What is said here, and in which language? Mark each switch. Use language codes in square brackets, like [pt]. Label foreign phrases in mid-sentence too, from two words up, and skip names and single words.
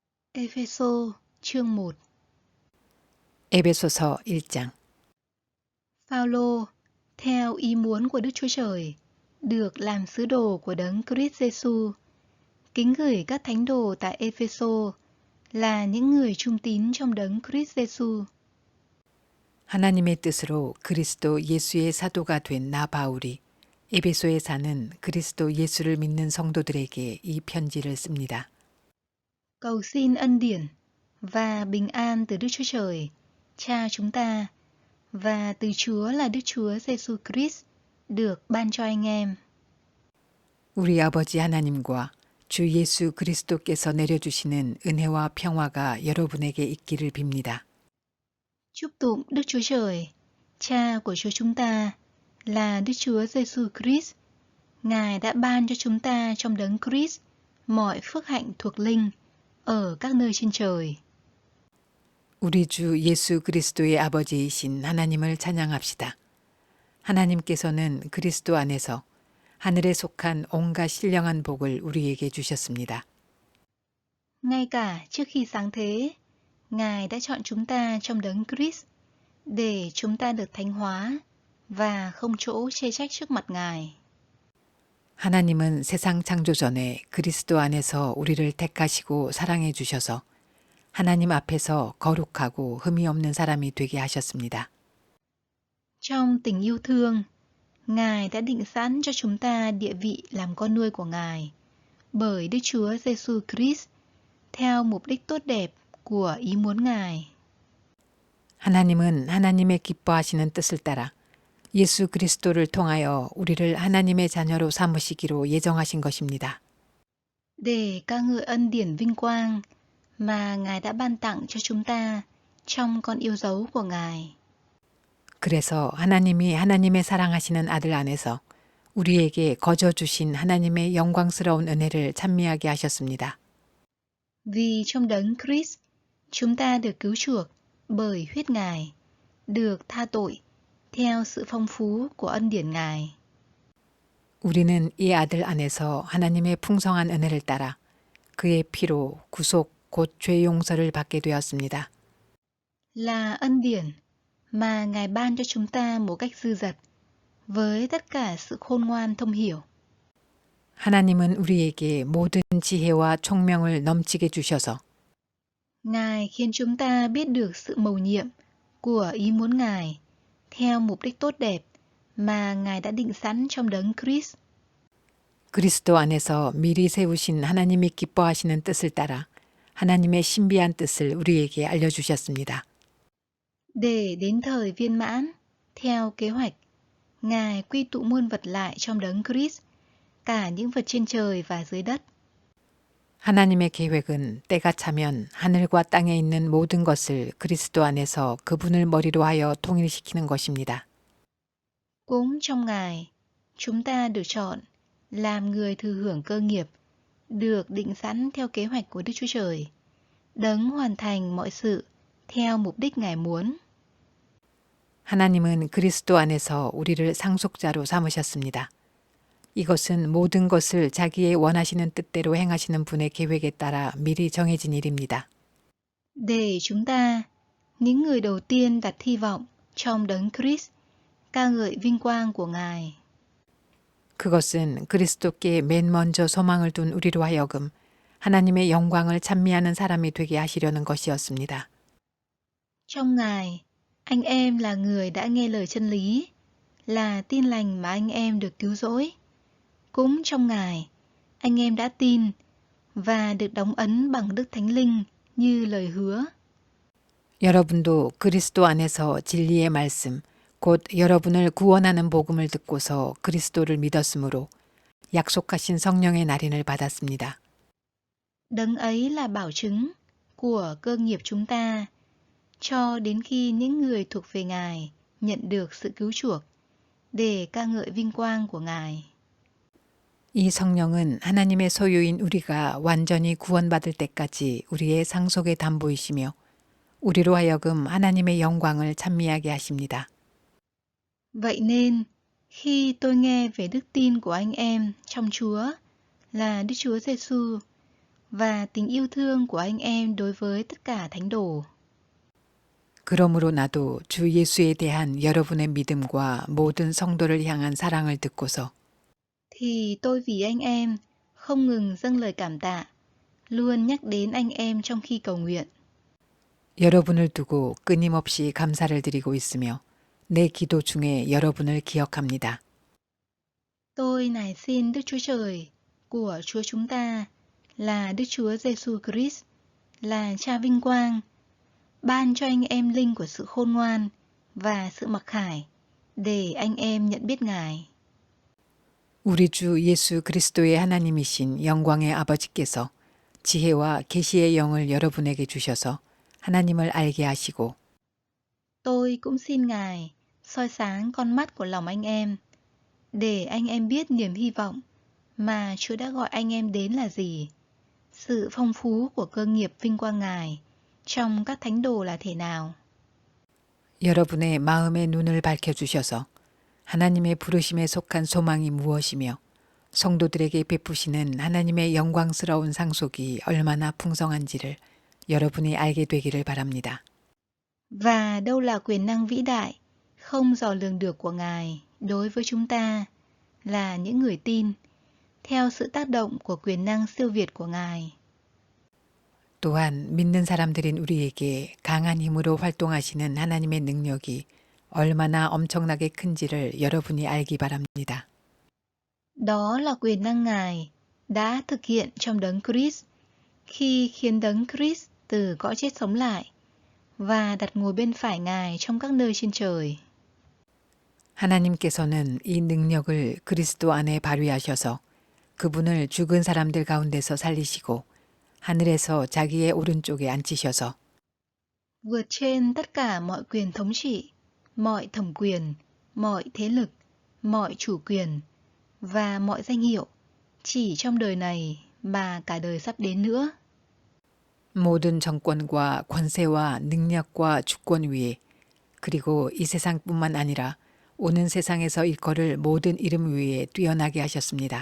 [vi] Ê-phê-sô chương 1. [ko] 에베소서 1장. [vi] Phao-lô, theo ý muốn của Đức Chúa Trời, được làm sứ đồ của Đấng Christ Giêsu, kính gửi các thánh đồ tại Ê-phê-sô là những người trung tín trong Đấng Christ Giêsu. [ko] 하나님의 뜻으로 그리스도 예수의 사도가 된 나 바울이 에베소에 사는 그리스도 예수를 믿는 성도들에게 이 편지를 씁니다. [vi] Cầu xin ân điển và bình an từ Đức Chúa Trời, Cha chúng ta, và từ Chúa là Đức Chúa Giêsu Christ được ban cho anh em. [ko] 우리 아버지 하나님과 주 예수 그리스도께서 내려주시는 은혜와 평화가 여러분에게 있기를 빕니다. [vi] Chúc tụng Đức Chúa Trời, Cha của Chúa chúng ta, là Đức Chúa Giêsu Christ. Ngài đã ban cho chúng ta trong Đấng Christ mọi phước hạnh thuộc linh ở các nơi trên trời. [ko] 우리 주 예수 그리스도의 아버지이신 하나님을 찬양합시다. 하나님께서는 그리스도 안에서 하늘에 속한 온갖 신령한 복을 우리에게 주셨습니다. [vi] Ngay cả trước khi sáng thế, Ngài đã chọn chúng ta trong Đấng Christ để chúng ta được thánh hóa và không chỗ chê trách trước mặt Ngài. [ko] 하나님은 세상 창조 전에 그리스도 안에서 우리를 택하시고 사랑해 주셔서 하나님 앞에서 거룩하고 흠이 없는 사람이 되게 하셨습니다. [vi] Trong tình yêu thương, Ngài đã định sẵn cho chúng ta địa vị làm con nuôi của Ngài bởi Đức Chúa Giêsu Christ theo mục đích tốt đẹp của ý muốn Ngài. [ko] 하나님은 하나님의 기뻐하시는 뜻을 따라 예수 그리스도를 통하여 우리를 하나님의 자녀로 삼으시기로 예정하신 것입니다. [vi] Để ca ngợi ân điển vinh quang mà Ngài đã ban tặng cho chúng ta trong con yêu dấu của Ngài. [ko] 그래서 하나님이 하나님의 사랑하시는 아들 안에서 우리에게 거저 주신 하나님의 영광스러운 은혜를 찬미하게 하셨습니다. [vi] Vì trong Đấng Christ, chúng ta được cứu chuộc bởi huyết Ngài, được tha tội theo sự phong phú của ân điển Ngài. [ko] 우리는 이 아들 안에서 하나님의 풍성한 은혜를 따라 그의 피로 구속 곧 죄 용서를 받게 되었습니다. [vi] Là ân điển mà Ngài ban cho chúng ta một cách dư dật với tất cả sự khôn ngoan thông hiểu. [ko] 하나님은 우리에게 모든 지혜와 총명을 넘치게 주셔서 [vi] Ngài khiến chúng ta biết được sự mầu nhiệm của ý muốn Ngài theo mục đích tốt đẹp mà Ngài đã định sẵn trong Đấng Christ. [ko] 그리스도 안에서 미리 세우신 하나님이 기뻐하시는 뜻을 따라 하나님의 신비한 뜻을 우리에게 알려주셨습니다. [vi] Để đến thời viên mãn, theo kế hoạch, Ngài quy tụ muôn vật lại trong Đấng Christ, cả những vật trên trời và dưới đất. [ko] 하나님의 계획은 때가 차면 하늘과 땅에 있는 모든 것을 그리스도 안에서 그분을 머리로 하여 통일시키는 것입니다. [vi] Cũng trong Ngài, chúng ta được chọn làm người thừa hưởng cơ nghiệp, được định sẵn theo kế hoạch của Đức Chúa Trời, Đấng hoàn thành mọi sự theo mục đích Ngài muốn. [ko] 하나님은 그리스도 안에서 우리를 상속자로 삼으셨습니다. 이것은 모든 것을 자기의 원하시는 뜻대로 행하시는 분의 계획에 따라 미리 정해진 일입니다. [vi] Để chúng ta, những người đầu tiên đặt hy vọng trong Đấng Christ, ca ngợi vinh quang của Ngài. [ko] 그것은 그리스도께 맨 먼저 소망을 둔 우리로 하여금 하나님의 영광을 찬미하는 사람이 되게 하시려는 것이었습니다. [vi] Trong Ngài, anh em là người đã nghe lời chân lý, là tin lành mà anh em được cứu rỗi. Cũng trong Ngài, anh em đã tin và được đóng ấn bằng Đức Thánh Linh như lời hứa. [ko] 여러분도 그리스도 안에서 진리의 말씀, 곧 여러분을 구원하는 복음을 듣고서 그리스도를 믿었으므로 약속하신 성령의 날인을 받았습니다. [vi] Đấng ấy là bảo chứng của cơ nghiệp chúng ta, cho đến khi những người thuộc về Ngài nhận được sự cứu chuộc, để ca ngợi vinh quang của Ngài. [ko] 이 성령은 하나님의 소유인 우리가 완전히 구원받을 때까지 우리의 상속의 담보이시며 우리로 하여금 하나님의 영광을 찬미하게 하십니다. [vi] Vậy nên, khi tôi nghe về đức tin của anh em trong Chúa là Đức Chúa Giêsu và tình yêu thương của anh em đối với tất cả thánh đồ. [ko] 그러므로 나도 주 예수에 대한 여러분의 믿음과 모든 성도를 향한 사랑을 듣고서 [vi] Thì tôi vì anh em không ngừng dâng lời cảm tạ, luôn nhắc đến anh em trong khi cầu nguyện. [ko] 여러분을 두고 끊임없이 감사를 드리고 있으며 내 기도 중에 여러분을 기억합니다. [vi] Tôi nài xin Đức Chúa Trời của Chúa chúng ta là Đức Chúa Giêsu Christ, là Cha vinh quang, ban cho anh em linh của sự khôn ngoan và sự mặc khải để anh em nhận biết Ngài. [ko] 우리 주 예수 그리스도의 하나님이신 영광의 아버지께서 지혜와 계시의 영을 여러분에게 주셔서 하나님을 알게 하시고 [vi] Tôi cũng xin Ngài soi sáng con mắt của lòng anh em, để anh em biết niềm hy vọng mà Chúa đã gọi anh em đến là gì, sự phong phú của cơ nghiệp vinh quang Ngài trong các thánh đồ là thế nào. [ko] 여러분의 마음의 눈을 밝혀주셔서 하나님의 부르심에 속한 소망이 무엇이며 성도들에게 베푸시는 하나님의 영광스러운 상속이 얼마나 풍성한지를 여러분이 알게 되기를 바랍니다. [vi] Và đâu là quyền năng vĩ đại, không dò lường được của Ngài đối với chúng ta là những người tin, theo sự tác động của quyền năng siêu việt của Ngài. [ko] 또한 믿는 사람들인 우리에게 강한 힘으로 활동하시는 하나님의 능력이 얼마나 엄청나게 큰지를 여러분이 알기 바랍니다. [vi] Đó là quyền năng Ngài đã thực hiện trong đấng Christ khi khiến đấng Christ từ cõi chết sống lại và đặt ngồi bên phải Ngài trong các nơi trên trời. [ko] 하나님께서는 이 능력을 그리스도 안에 발휘하셔서 그분을 죽은 사람들 가운데서 살리시고 하늘에서 자기의 오른쪽에 앉히셔서 [vi] Vượt trên tất cả mọi quyền thống trị, mọi thẩm quyền, mọi thế lực, mọi chủ quyền và mọi danh hiệu, chỉ trong đời này mà cả đời sắp đến nữa. [ko] 모든 정권과 권세와 능력과 주권 위에 그리고 이 세상뿐만 아니라 오는 세상에서 일컬을 모든 이름 위에 뛰어나게 하셨습니다.